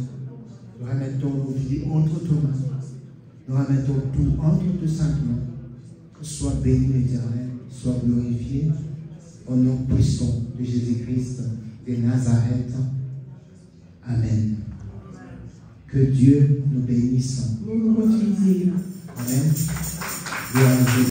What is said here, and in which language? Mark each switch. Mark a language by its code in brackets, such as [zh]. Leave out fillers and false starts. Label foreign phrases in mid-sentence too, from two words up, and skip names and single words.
[fr] Nous remettons nos vies entre tes mains. Nous remettons tout entre tes saintes mains. Que sois béni l'Éternel, sois glorifié. Au nom puissant de Jésus-Christ de Nazareth. Amen. Que Dieu nous bénisse. [nl] Mogen God u zegenen. [fr] Amen. Gloire à Dieu.